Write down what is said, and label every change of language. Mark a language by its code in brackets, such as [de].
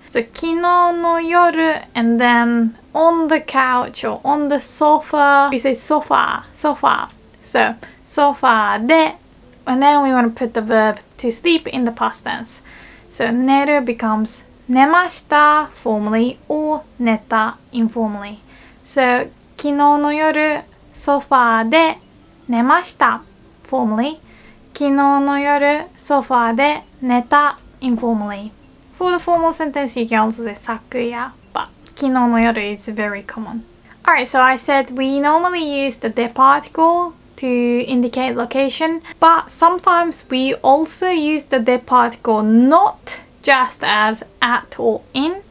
[en] So 昨日の夜 and then on the couch or on the sofa. We say sofa. So sofa で and then we want to put the verb to sleep in the past tense. So 寝る becomes 寝ました formally or 寝た informally. [ja] So 昨日の夜ソファーで寝ました [en] formally. [ja] 昨日の夜ソファーで寝た [en] informally. For the formal sentence you can also say 昨夜 but 昨日の夜 is very common. Alright, so I said we normally use the de particle to indicate location, but sometimes we also use the de particle not just as at or in.